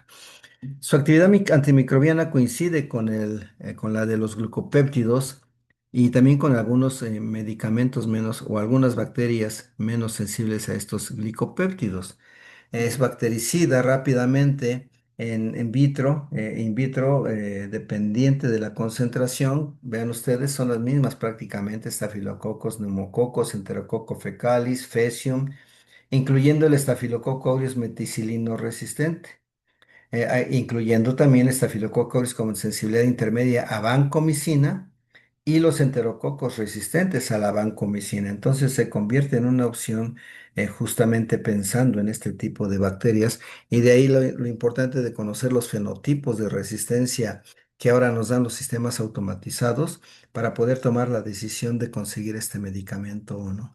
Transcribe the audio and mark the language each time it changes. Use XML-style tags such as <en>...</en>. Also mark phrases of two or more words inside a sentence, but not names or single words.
<es>Su actividad antimicrobiana coincide con la de los glucopéptidos y también con algunos medicamentos menos o algunas bacterias menos sensibles a estos glicopéptidos. Es bactericida rápidamente in vitro, dependiente de la concentración. Vean ustedes, son las mismas prácticamente, estafilococos, neumococos, enterococo fecalis, Faecium, incluyendo el estafilococo aureus meticilino resistente, incluyendo también Staphylococcus aureus con sensibilidad intermedia a vancomicina y los enterococos resistentes a la vancomicina. Entonces se convierte en una opción justamente pensando en este tipo de bacterias y de ahí lo importante de conocer los fenotipos de resistencia que ahora nos dan los sistemas automatizados para poder tomar la decisión de conseguir este medicamento o no.</es>